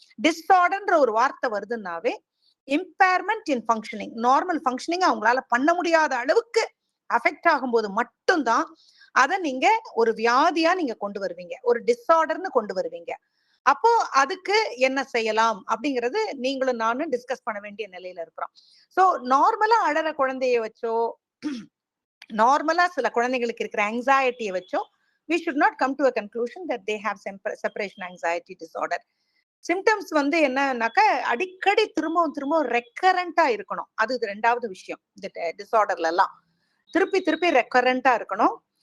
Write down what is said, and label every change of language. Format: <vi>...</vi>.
<ta>டிஸ்ஆர்டர்ன்ற ஒரு வார்த்தை வருதுன்னாவே</ta> <en>impairment in functioning,</en> <ta>normal functioning அவங்களால பண்ண முடியாத அளவுக்கு அஃபெக்ட் ஆகும்போது மட்டும்தான் அதை நீங்க ஒரு வியாதியா நீங்க கொண்டு வருவீங்க, ஒரு டிஸ்ஆர்டர்னு கொண்டு வருவீங்க. அப்போ அதுக்கு என்ன செய்யலாம் அப்படிங்கிறது நீங்களும் நானும் டிஸ்கஸ் பண்ண வேண்டிய நிலையில இருக்கிறோம். சோ நார்மலா அழற குழந்தைய வச்சோ, நார்மலா சில குழந்தைங்களுக்கு இருக்கிற anxietyயை வச்சோ</ta> <en>we should not come to a conclusion that they have separation anxiety disorder.</en> <ta>Symptoms வந்து என்னன்னாக்கா, அடிக்கடி திரும்பவும் ரெக்கரண்டா இருக்கணும். அது ரெண்டாவது விஷயம். இந்த டிசார்டர்ல எல்லாம் திருப்பி ரெக்கரண்டா இருக்கணும்.</ta>